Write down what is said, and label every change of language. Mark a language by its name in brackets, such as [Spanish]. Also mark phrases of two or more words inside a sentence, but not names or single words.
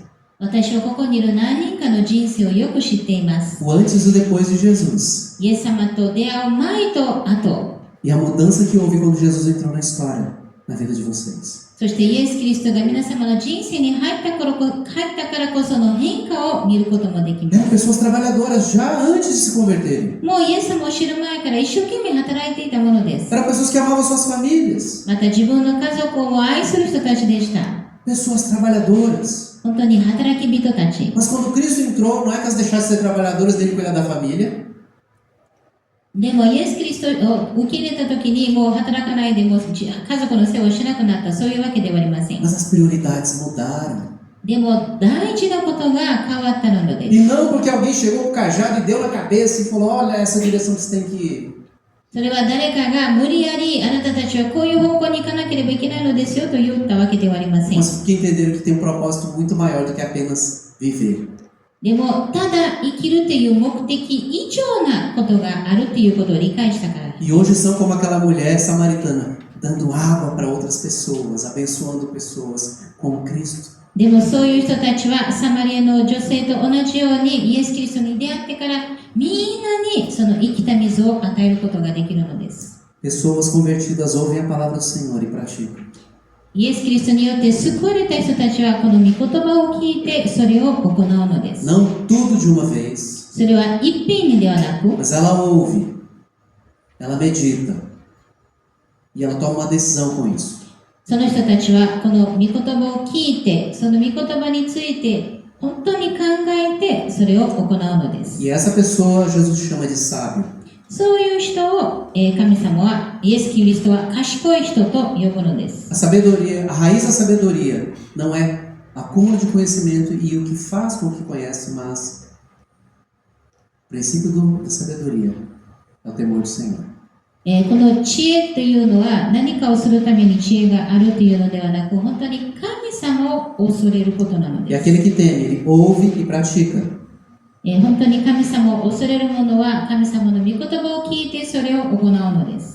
[Japanese] 私はここにいる何人かの人生をよく知っています。 [Portuguese] O antes e o depois de Jesus. [Japanese] イエス様と出会う前と後、 [Portuguese] E a mudança que houve quando Jesus entrou na história, na vida de vocês. [Japanese] そしてイエス・キリストが皆様の人生に入ったからこその変化を見ることもできま [Portuguese] Eram [Japanese] す。 [Portuguese] pessoas trabalhadoras já antes de se converterem. [Japanese] もうイエス様を知る前から一生懸命働いていたものです。 [Portuguese] Eram pessoas que amavam suas famílias. [Japanese] また自分の家族を愛する人たちでした。 [Portuguese] Pessoas trabalhadoras. [Japanese] 本当に働き人たち。 [Portuguese] Mas quando Cristo entrou, não é que elas deixassem de ser trabalhadoras dele cuidar da família. [Japanese] でもイエス・キリストを受け入れた時にもう働かないでもう家族の世話をしなくなったそういうわけではありません。 [Portuguese] Mas as prioridades mudaram. [Japanese] でも大事なことが変わったので [Portuguese] E [Japanese] す。 [Portuguese] não porque alguém chegou com o cajado e deu na cabeça e falou, olha essa direção que você tem que ir. [Japanese] それは誰かが無理やりあなたたちはこういう方向に行かなければいけないのですよと言ったわけではありません。 [Portuguese] Mas porque entenderam que tem um propósito muito maior do que apenas viver. [Japanese] でもただ生きるという目的以上なことがあるということを理解したから。 [Portuguese] E hoje são como aquela mulher samaritana, dando água para outras pessoas, abençoando pessoas como Cristo. [Japanese] でもそういう人たちはサマリアの女性と同じようにイエス・キリストに出会ってからみんなにその生きた水を与えることができるのです。 [Portuguese] Pessoas convertidas ouvem a palavra do Senhor e praticam. [Japanese] イエス・キリストによって救われた人たちはこの御言葉を聞いてそれを行うのです。 [Portuguese] Não tudo de uma vez, [Japanese] それは一品にではなく、 [Portuguese] mas ela ouve, ela medita e ela toma uma decisão com isso. [Japanese] その人たちはこの御言葉を聞いて、その御言葉について本当に考えてそれを行うのです。 [Portuguese] E essa pessoa Jesus chama de sábio. [Japanese] そういう人を神様は、イエス・キリストは賢い人と呼ぶのです。 [Portuguese] A sabedoria, a raiz da sabedoria não é acúmulo de conhecimento e o que faz com que conhece, mas o princípio da sabedoria é o temor do Senhor. [Japanese] この知恵というのは何かをするために知恵があるというのではなく、本当に神様を恐れることなの [Portuguese] E [Japanese] です。 [Portuguese] aquele que teme, ele ouve e pratica. [Japanese] 本当に神様を恐れる者は神様の御言葉を聞いてそれを行うのです。